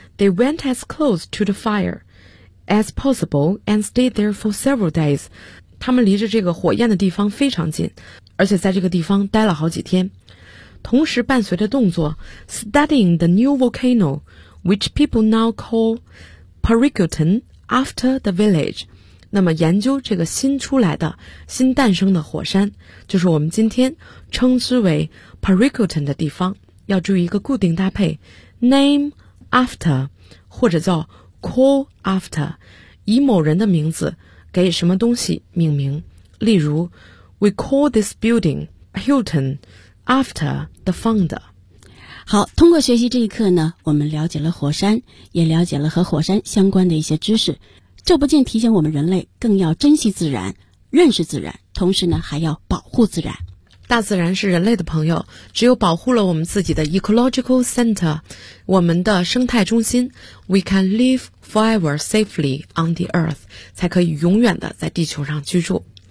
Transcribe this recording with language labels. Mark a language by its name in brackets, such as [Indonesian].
[English] They went as close to the fire as possible and stayed there for several days. [Chinese] 他们离着这个火焰的地方非常近，而且在这个地方待了好几天。同时伴随着动作 [English] studying the new volcano, which people now call Pericutin after the village. [Chinese] 那么研究这个新出来的、新诞生的火山，就是我们今天称之为 Pericutin 的地方。要注意一个固定搭配 name,after, 或者叫 call after, 以某人的名字给什么东西命名。 [English] 例如 ,we call this building Hilton after the founder. [Chinese] 好，通过学习这一课呢，我们了解了火山，也了解了和火山相关的一些知识。这不仅提醒我们人类更要珍惜自然，认识自然，同时呢还要保护自然。大自然是人类的朋友，只有保护了我们自己的 [English] ecological center, [Chinese] 我们的生态中心 , [English] we can live forever safely on the earth, [Chinese] 才可以永远的在地球上居住。